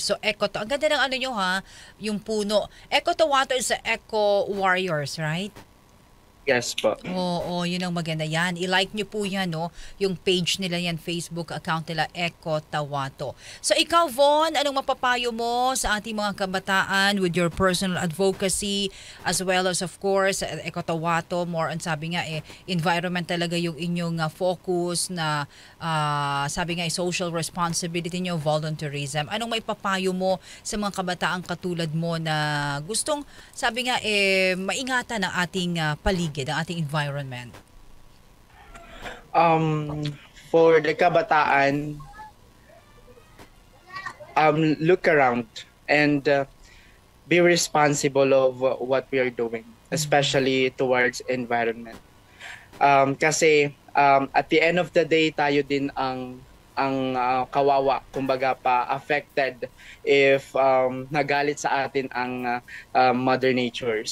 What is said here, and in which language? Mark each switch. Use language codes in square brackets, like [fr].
[tl] So, Ang ganda ng ano nyo ha, yung puno. [en] Eco Tawato is the Eco Warriors, right? [tl] Yes po. Oo, yun ang maganda yan. I-like nyo po yan, no? Yung page nila yan, Facebook account nila, Eco Tawato. So, ikaw, Von, anong mapapayo mo sa ating mga kabataan [en] with your personal advocacy as well as, of course, [tl] Eco Tawato, more on, sabi nga, environment talaga yung inyong focus na, sabi nga, social responsibility nyo, volunteerism. Anong maipapayo mo sa mga kabataan katulad mo na gustong, sabi nga, maingatan ang ating paligid, ang ating environment? [en] Um, for the kabataan, look around and be responsible of what we are doing, especially towards environment. [tl] Kasi [en] at the end of the day, [tl] tayo din ang kawawa, kumbaga pa affected if nagalit sa atin ang Mother Nature.